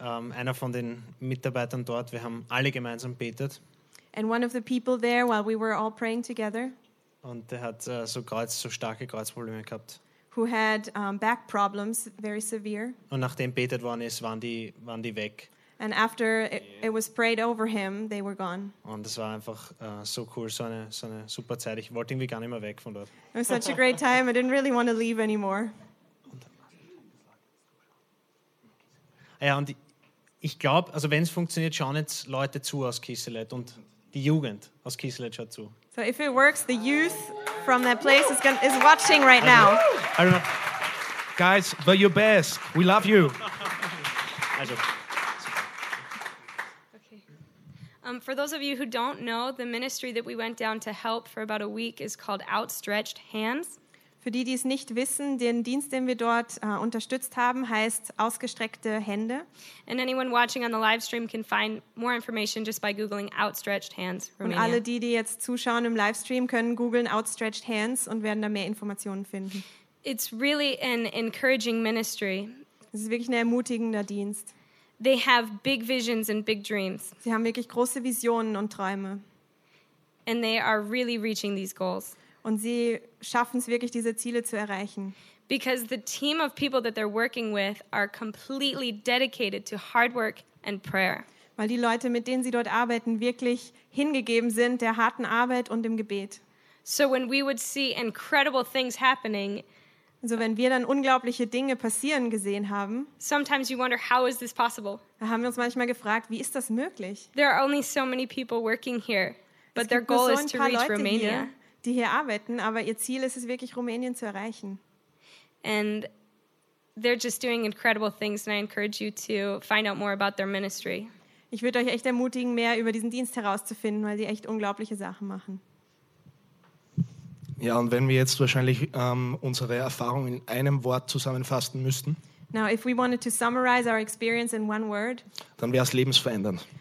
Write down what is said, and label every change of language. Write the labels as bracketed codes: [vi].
[de] Einer von den Mitarbeitern dort, wir haben alle gemeinsam betet. [en] And one of the people there, while we were all praying together. [de] Und der hat so starke Kreuzprobleme gehabt. [en] Who had back problems, very severe. [de] Und nachdem betet worden ist, waren die weg. [en] And after it was prayed over him, they were gone. [de] Und es war einfach so cool, so eine super Zeit. Ich wollte irgendwie gar nicht mehr weg von dort. [en] It was such a great time. I didn't really want to leave anymore. [de] Ja, und ich glaube, also wenn es funktioniert, schauen jetzt Leute zu aus Kiselet und die Jugend aus Kiselet schaut zu. [en] So if it works, the youth from that place is watching right now. Guys, but you're best. We love you. Also. For those of you who don't know, the ministry that we went down to help for about a week is called Outstretched Hands. [de] Für die es nicht wissen, den Dienst, den wir dort unterstützt haben, heißt ausgestreckte Hände. [en] And anyone watching on the live stream can find more information just by googling Outstretched Hands Romania. [de] Und alle die jetzt zuschauen im Livestream, können googeln Outstretched Hands und werden da mehr Informationen finden. [en] It's really an encouraging ministry. [de] Es ist wirklich ein ermutigender Dienst. [en] They have big visions and big dreams. [de] Sie haben wirklich große Visionen und Träume. [en] And they are really reaching these goals. [de] Und sie schaffen es wirklich, diese Ziele zu erreichen. [en] Because the team of people that they're working with are completely dedicated to hard work and prayer. [de] weil die Leute, mit denen sie dort arbeiten, wirklich hingegeben sind der harten Arbeit und dem Gebet. [en] So when we would see incredible things happening, [de] also wenn wir dann unglaubliche Dinge passieren gesehen haben, [en] sometimes you wonder, how is this possible? [de] Da haben wir uns manchmal gefragt, wie ist das möglich? [en] There are only so many people working here, but [de] es [en] their goal so is to reach [de] Leute [en] Romania. [de] Hier, die hier arbeiten, aber ihr Ziel ist es wirklich, Rumänien zu erreichen. [en] And they're just doing incredible things, and I encourage you to find out more about their ministry. [de] Ich würde euch echt ermutigen, mehr über diesen Dienst herauszufinden, weil die echt unglaubliche Sachen machen. Ja, und wenn wir jetzt wahrscheinlich unsere Erfahrung in einem Wort zusammenfassen müssten, [en] now, if we wanted to summarize our experience in one word, [de] dann wäre es lebensverändernd.